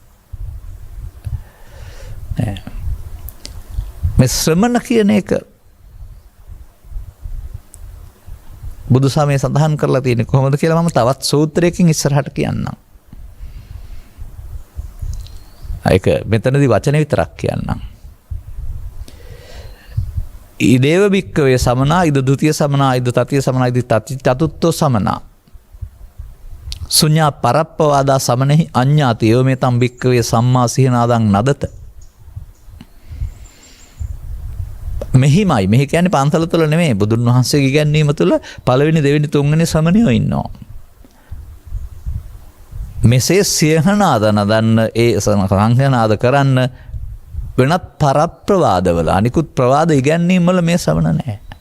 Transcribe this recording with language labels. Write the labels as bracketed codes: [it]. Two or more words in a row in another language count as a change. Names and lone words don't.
[si] මේ ශ්‍රමණ කියන එක බුදු සමයේ සඳහන් කරලා තියෙන්නේ කොහොමද කියලා මම තවත් සූත්‍රයකින් ඉස්සරහට කියන්නම්. ඒක මෙතනදී වචන විතරක් කියන්නම්. [pi] ඉදේව භික්කවේ සමනා ඉද දුතිය සමනා ඉද තතිය සමනා ඉද චතුත්ථෝ සමනා සුඤ්ඤා පරප්පවාදා සමනෙහි අඤ්ඤාති ඒව මේ තම් භික්කවේ සම්මා සිහිනාදං නදත. [si] මෙහිමයි මෙහි කියන්නේ පන්සල තුළ නෙමෙයි බුදුන් වහන්සේගේ ඉගැන්වීම තුළ පළවෙනි දෙවෙනි තුන්වෙනි ශ්‍රමණයෝ ඉන්නවා. මෙසේ සියහනාද නදන්න ඒ සංඝනාද කරන්න වෙනත් පරප්‍රවාදවල අනිකුත් ප්‍රවාද ඉගැන්වීම් වල මේ ශ්‍රමණ නැහැ.